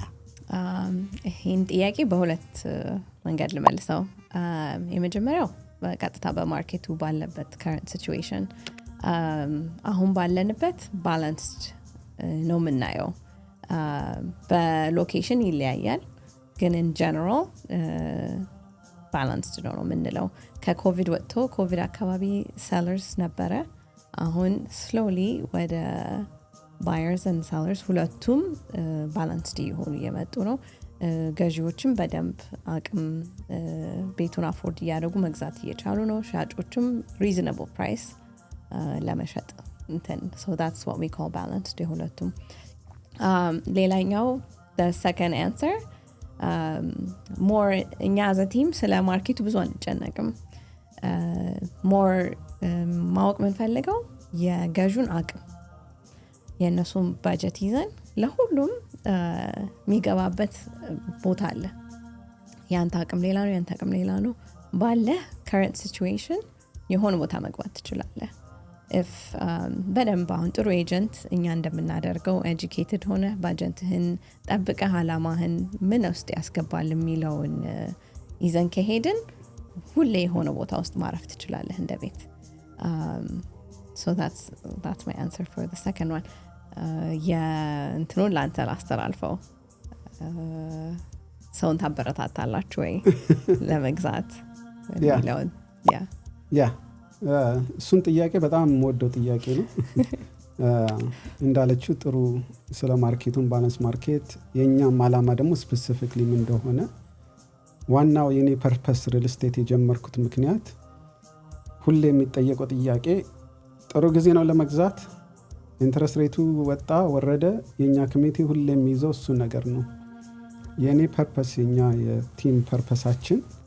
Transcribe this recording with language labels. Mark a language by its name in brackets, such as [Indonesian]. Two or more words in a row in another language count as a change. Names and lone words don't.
[Amharic] ይህን ጥያቄ በሁለት መንገድ ልመልሰው። የመጀመሪያው በቀጥታ በማርኬቱ ባለበት [English] current situation [Amharic] አሁን ባለንበት ባላንስድ ነው የምናየው። በሎኬሽን ይለያያል፣ ግን [English] in general [Amharic] ባላንስድ ነው የምንለው። ከኮቪድ ወጥቶ ኮቪድ አካባቢ ሰለርስ ነበረ። አሁን ስሎሊ ወደ ባየርስ [English] and sellers [Amharic] ሁለቱም ባላንስድ እየሆኑ እየመጡ ነው። ገዢዎችም በደንብ አቅም ቤቱን አፎርድ እያደረጉ መግዛት እየቻሉ ነው። ሻጮችም [English] reasonable price [Amharic] ለመሸጥ እንትን [English] so that's what we call balanced [Amharic] የሁለቱም። ሌላኛው [English] the second answer more [Amharic] እኛ [English] as a team [Amharic] ስለ ማርኬቱ ብዙ አንጨነቅም። more ማወቅ ምንፈልገው የገዡን አቅም፣ የእነሱን ባጀት ይዘን ለሁሉም የሚገባበት ቦታ አለ። ያንተ አቅም ሌላ ነው፣ ያንተ አቅም ሌላ ነው። ባለ [English] current situation [Amharic] የሆነ ቦታ መግባት ትችላለህ። if በደንብ አሁን ጥሩ ኤጀንት እኛ እንደምናደርገው ኤጁኬትድ ሆነ ባጀትህን ጠብቀህ አላማህን ምን ውስጥ ያስገባል የሚለውን ይዘን ከሄድን ሁሌ የሆነ ቦታ ውስጥ ማረፍ ትችላለህ እንደ ቤት። [English] so that's my answer for the second one. [Amharic] የእንትኑን ላንተ ላስተላልፈው። ሰውን ታበረታታላችሁ ወይ ለመግዛት የሚለውን? እሱን ጥያቄ በጣም የምወደው ጥያቄ ነው። እንዳለችው ጥሩ ስለ ማርኬቱን ባላንስ ማርኬት፣ የእኛም አላማ ደግሞ ስፔሲፊክሊ ምን እንደሆነ ዋናው የኔ ፐርፐስ ሪል ስቴት የጀመርኩት ምክንያት ሁሌ የሚጠየቀው ጥያቄ ጥሩ ጊዜ ነው ለመግዛት፣ [English] interest rate [Amharic] ወጣ ወረደ፣ የኛ ኮሚኒቲ ሁሌ የሚይዘው እሱ ነገር ነው። የኔ ፐርፐስ የኛ የቲም ፐርፐሳችን